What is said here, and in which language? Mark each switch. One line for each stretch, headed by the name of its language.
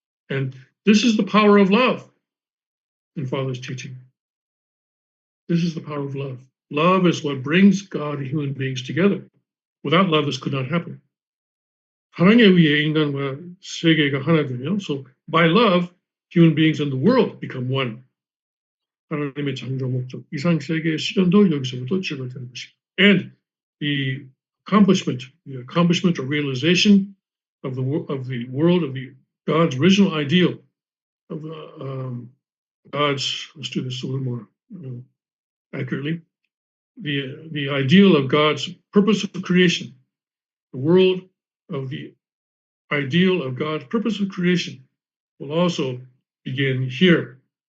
English: And this is the power of love in Father's teaching. This is the power of love. Love is what brings God and human beings together. Without love, this could not happen.
Korean: 사랑에 의해 인간과 세계가 하나 되며,
English: so by love, human beings and the world become one.
Korean: 하나님의 창조 목적, 이상 세계의 실현도 여기서부터 시작되는 것입니다.
English: And the accomplishment or realization of the world, of God's original ideal of God's. Let's do this a little more accurately. The ideal of God's purpose of creation, the world of the ideal of God's purpose of creation will also begin here.